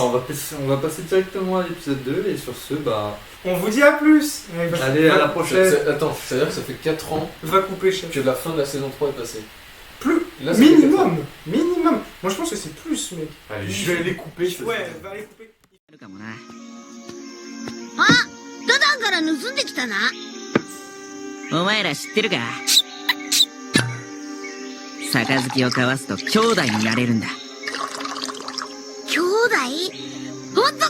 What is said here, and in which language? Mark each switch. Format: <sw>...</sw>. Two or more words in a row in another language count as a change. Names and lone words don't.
<fr>bah, on va passer directement à l'épisode 2 et sur ce, bah. On vous dit à plus. Allez, à la prochaine. Attends, c'est-à-dire que ça fait 4 ans Va couper, chef. que la fin de la saison 3 est passée. Plus. Là, ça fait 4 ans. Minimum. Minimum. Moi, je pense que c'est plus, mec. Allez, je vais les couper. Ouais, va aller couper.</fr> <ja>ダダンから盗んできたな。お前ら知ってるか？杯を交わすと兄弟になれるんだ。兄弟？本当かよ！</ja>